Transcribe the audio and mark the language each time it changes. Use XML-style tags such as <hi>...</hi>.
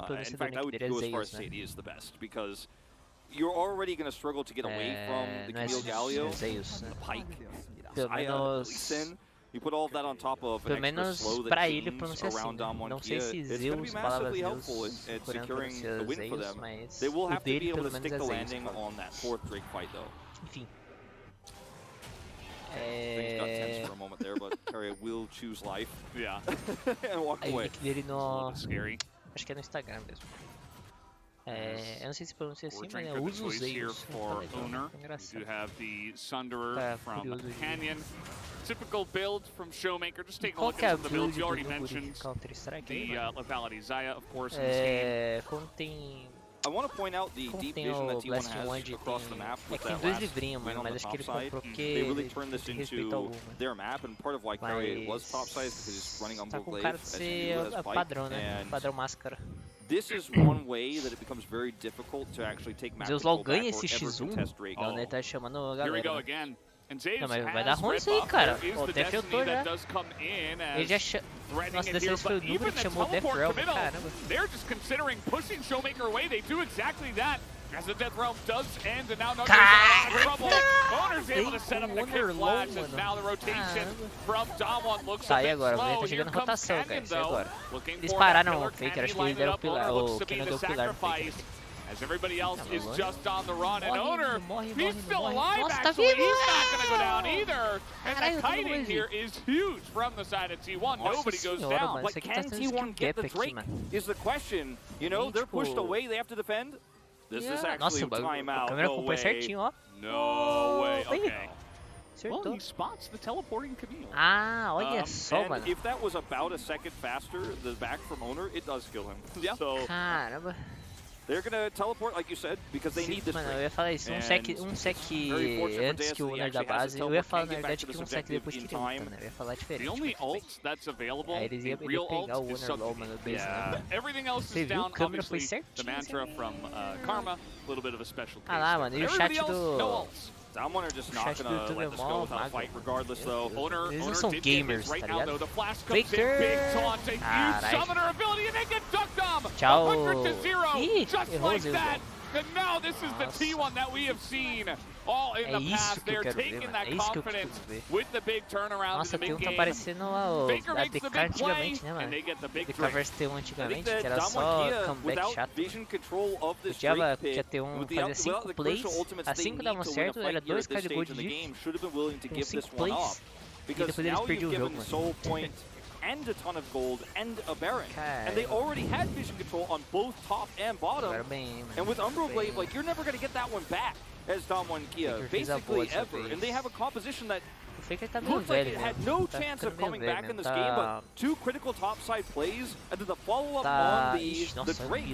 <en>In fact, I would go as far as say it is the best, because you're already going to struggle to get away from the Camille Galio, the Pike, Zaya, you put all of that on top of an extra slow that teams around Damwon Kia. It's going to be massively helpful in securing the win for them. They will have to be able to stick the landing on that 4th Drake fight, though.</en> <pt>Enfim.</pt> <en>Things got tense for a moment there, but Carrier will choose life. Yeah. And walk away.</en> <pt>Dele no...</pt> <en>Scary.</en> <pt>Acho que é no Instagram mesmo. Eu não sei se pronuncia assim, mas eu uso os Zeuslol.</pt> <en>You have the Sunderer from Canyon. Typical build from Showmaker. Just take a look at the builds. You already mentioned the lethality Zaya, of course, in this game. I want to point out the deep vision that T1 has across the map with that last win on the top side. They really turned this into their map, and part of why Carrier was top side is because he's running on Glaive as he has</en> <pt>padrão, né? Padrão máscara.</pt> <en>This is one way that it becomes very difficult to actually take map</en> <pt>Zeuslol ganha esse X1. Não, ele tá chamando a galera.</pt> <en>Here we go again.</en> <pt>Não, mas vai dar ruim isso aí, cara. O Death filtrou já. Ele já chamou. Nossa, dessa vez foi o número que chamou o Death Realm. Caramba.</pt> <en>They're just considering pushing Showmaker away. They do exactly that. As the Death Realm does end, and now Nuguri's in trouble. Owner's able to set up the kick flash, and now the rotation from Damwon looks a bit slow. Here comes Canyon, though.</en> <pt>Eles pararam o Faker, acho que eles deram o pilar. O Canyon deu o pilar pro Faker.</pt> <en>As everybody else is just on the run, and Owner, he's still alive actually, he's not going to go down either. And the kiting here is huge from the side of T1, nobody goes down. But can T1 get the Drake is the question. You know, they're pushed away, they have to defend. This is actually a timeout, no way. No way, okay. Well, he spots the teleporting Camille.</en> <pt>Ah, olha só, mano.</pt> <en>If that was about a second faster, the back from Owner, it does kill him. Yeah. So,</en> <pt>caramba.</pt> <en>They're gonna teleport, like you said, because they need this.</en> <pt>Mano, eu ia falar isso, um sec antes que o Owner da base, eu ia falar na verdade que um sec depois que ele luta, né? Eu ia falar diferente.</pt> <en>The only ult that's available,</en> <pt>eles iam pegar o Owner low, mano, base, né?</pt> <en>Everything else is down, obviously, the mantra from Karma, a little bit of a special case.</en> <pt>Ah lá, mano, e o chat do...</pt> <en>Damwon are just not gonna let this go without a fight regardless, though. Owner did gamers, right now, though. The flash comes in, big taunt, a huge summoner ability, and they get ducked on. 100-0, just like that. And now this is the T1 that we have seen all in the past. They're taking that confidence with the big turnaround in the mid game.</en> <pt>Nossa, T1 tá parecendo a DK antigamente, né, mano? DK vs T1 antigamente, que era só comeback chato. Podia ter fazer 5 plays, assim que davam certo, era 2k de gold diff, com 5 plays, e depois eles perdiam o jogo, mano.</pt> <en>And a ton of gold and a Baron. And they already had vision control on both top and bottom. And with Umbral Glaive, like, you're never going to get that one back as Damwon Kia, basically ever. And they have a composition that looks like it had no chance of coming back in this game, but 2 critical topside plays, and then the follow-up on the Drake.</en>